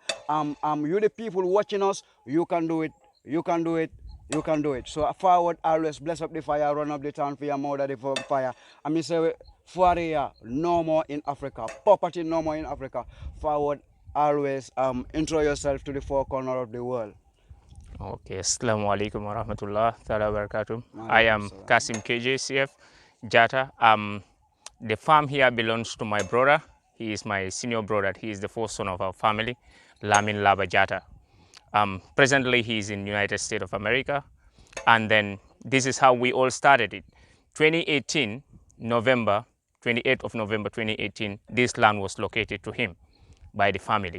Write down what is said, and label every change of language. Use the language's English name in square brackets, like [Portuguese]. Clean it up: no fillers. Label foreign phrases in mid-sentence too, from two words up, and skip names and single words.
[English] You the people watching us, you can do it. You can do it. You can do it. So forward always bless up the fire, run up the town for your mother the fire. I mean say Fuaria, no more in Africa. Poverty no more in Africa. Forward always intro yourself to the four corners of the world. [Arabic] Okay, السلام عليكم ورحمة الله تعالى وبركاته. [English] I [Arabic] Malikum [English] am [Arabic] salam. [English] Kasim KJCF Jata. The farm here belongs to my brother. He is my senior brother. He is the fourth son of our family, Lamin Laba Jata. Presently, he is in United States of America. And then this is how we all started it. 2018, November, 28th of November 2018, this land was located to him by the family.